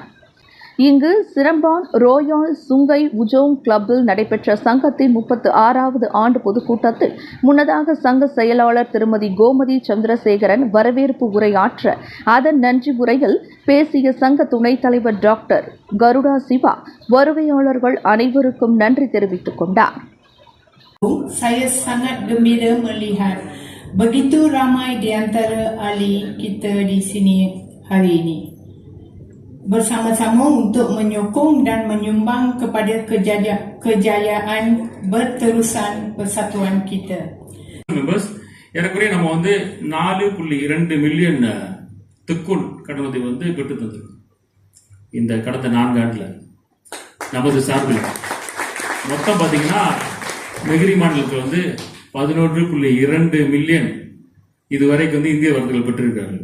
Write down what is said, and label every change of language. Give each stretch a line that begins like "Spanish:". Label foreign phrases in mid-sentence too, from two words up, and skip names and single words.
Tamil: இங்கு சிரம்பான் ரோயால் சுங்கை உஜோங் கிளப்பில் நடைபெற்ற சங்கத்தின் 36வது ஆண்டு பொதுக்கூட்டத்தில் முன்னதாக சங்க செயலாளர் திருமதி கோமதி சந்திரசேகரன் வரவேற்பு உரையாற்ற, அதன் நன்றி உரையில் பேசிய சங்க துணைத் தலைவர் டாக்டர் கருடா சிவா வருகையாளர்கள் அனைவருக்கும் நன்றி தெரிவித்துக் கொண்டார்.
Malay: Saya sangat gembira melihat begitu ramai di antara ahli kita di sini hari ini bersama-sama untuk menyokong dan menyumbang kepada kejayaan berterusan persatuan kita.
Tamil: Members, ஏறக்குறைய நம்ம 4.2 மில்லியன் தெக்கூன் கடனுதவி பெற்று தந்திருக்கோம். இந்த கடந்த 4 ஆண்டுல நமது சார்பில் மொத்தம் பார்த்தீங்கன்னா நெகிரி மாநிலத்தில் 11.2 மில்லியன் இதுவரைக்கும் இந்திய வர்த்தகர்கள் பெற்றிருக்காங்க.